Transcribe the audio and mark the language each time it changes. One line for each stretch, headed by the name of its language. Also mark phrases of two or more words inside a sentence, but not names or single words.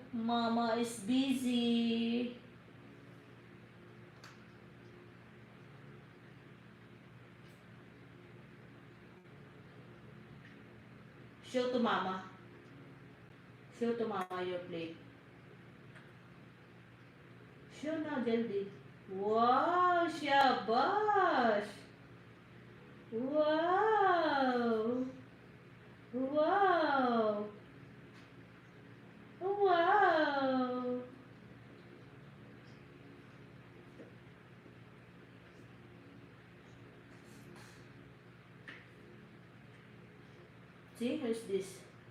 English: Mama is busy. Show to Mama. Show to Mama your plate. Show
Hindi: ना, जल्दी.
English: Wow, shabash. Wow. Wow. Wow. See, who's this?